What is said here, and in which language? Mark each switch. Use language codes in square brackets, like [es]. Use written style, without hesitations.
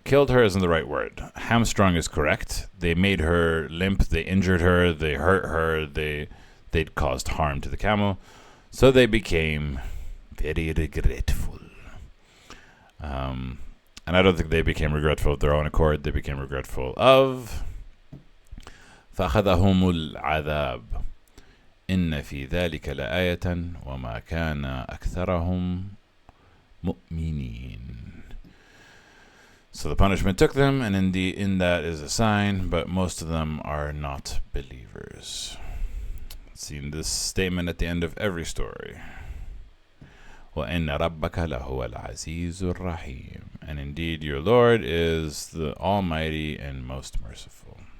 [en] Killed her isn't the right word. Hamstrung is correct. They made her limp. They injured her. They hurt her. They'd caused harm to the camel. So they became very regretful. And I don't think they became regretful of their own accord. They became regretful of [ar] فأخذهم العذاب إن في ذلك لآية وما كان أكثرهم مؤمنين. [en] So the punishment took them, and in that is a sign, but most of them are not believers. Seen this statement at the end of every story. [ar] وَإِنَّ رَبَّكَ لَهُوَ الْعَزِيزُ الرَّحِيمُ. [en] And indeed your Lord is the Almighty and most merciful.